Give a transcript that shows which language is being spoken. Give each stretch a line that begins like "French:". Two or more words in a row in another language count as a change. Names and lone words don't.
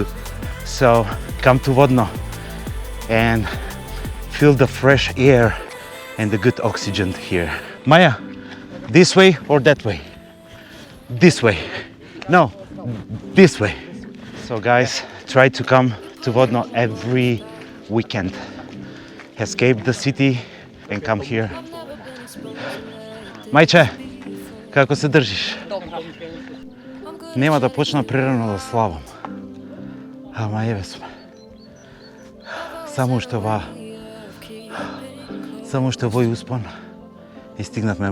English: So come to Vodno and feel the fresh air and the good oxygen here. Maya, this way or that way? This way. No, this way. So guys, try to come to Vodno every weekend. Escape the city and come here.
Macedonian: Мајче, како се држиш? Нема да почна прерано да славам. Ама еве сме. Само што овој успон и стигнавме.